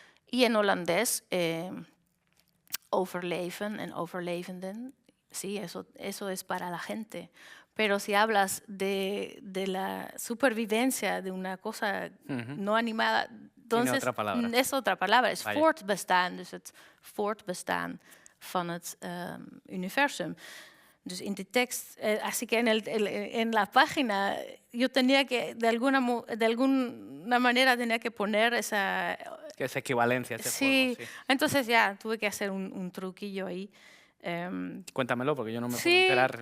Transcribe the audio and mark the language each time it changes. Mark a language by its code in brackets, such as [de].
[es] Y en holandés, [nl] overleven en overlevenden, [es] sí, eso es para la gente. Pero si hablas de la supervivencia de una cosa no animada, entonces es otra palabra. Es [nl] voortbestaan, dus het voortbestaan van het universum. Dus in de tekst, [es] así que en la página yo tenía que, de alguna manera tenía que poner esa equivalencia. Sí, entonces ya tuve que hacer un truquillo ahí. Cuéntamelo, porque yo no me puedo enterar.